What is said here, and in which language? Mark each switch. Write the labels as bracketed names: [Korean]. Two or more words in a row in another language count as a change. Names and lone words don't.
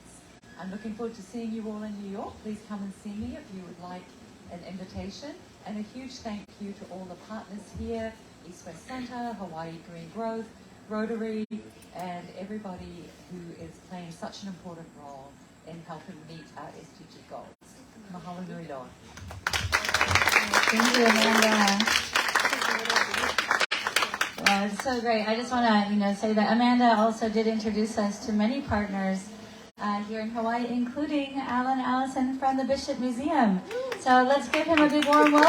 [English] I'm looking forward to seeing you all in New York. Please come and see me if you would like an invitation. And a huge thank you to all the partners here East West Centre, Hawaii Green Growth, Rotary, and everybody who is playing such an important role in helping meet our SDG goals. [Hawaiian] Mahalo nui loa. [English] Thank you, Amanda. Well, it's so great. I just want to, say that Amanda also did introduce us to many partners here in Hawaii, including Alan Allison from the Bishop Museum. So let's give him a big warm welcome.